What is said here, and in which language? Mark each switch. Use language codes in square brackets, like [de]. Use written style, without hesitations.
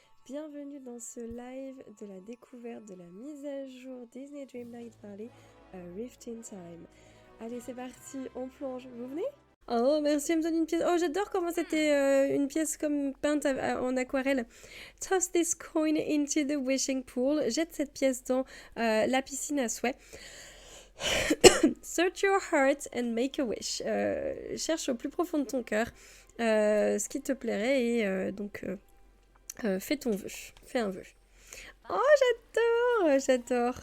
[fr] Bienvenue dans ce live de la découverte de la mise à jour Disney Dreamlight Valley A Rift in Time. Allez, c'est parti, on plonge. Vous venez? Oh, merci, elle me donne une pièce. Oh, j'adore comment c'était une pièce comme peinte en aquarelle. [en] Toss this coin into the wishing pool. [fr] Jette cette pièce dans la piscine à souhait. [en] Search your heart and make a wish. [fr] Cherche au plus profond de ton cœur ce qui te plairait et donc fais ton vœu. Fais un vœu. Oh, j'adore.